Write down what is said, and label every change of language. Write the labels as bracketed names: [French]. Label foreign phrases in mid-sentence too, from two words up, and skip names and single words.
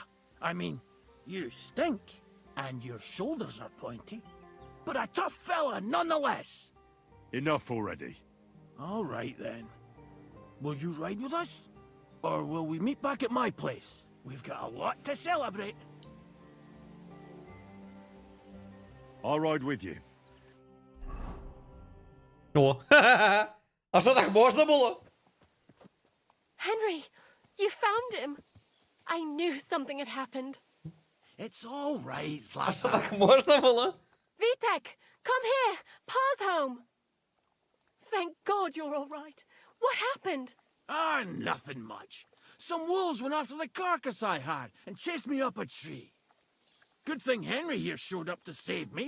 [English] I mean, you stink, and your shoulders are pointy, but a tough fella nonetheless. Enough already. All right, then. Will you ride with us? Or will we meet back at my place? We've got a lot to celebrate. I'll ride with you. [Ukrainian] О, а що так можна було? [English] Henry, you found him. I knew something had happened. It's all right, [Ukrainian] А що [English] Zlatan. [Ukrainian] так можна було? [English] Vitek, come here. Pa's home. Thank God you're all right. What happened? Ah, nothing much. Some wolves went after the carcass I had and chased me up a tree. Good thing Henry here showed up to save me.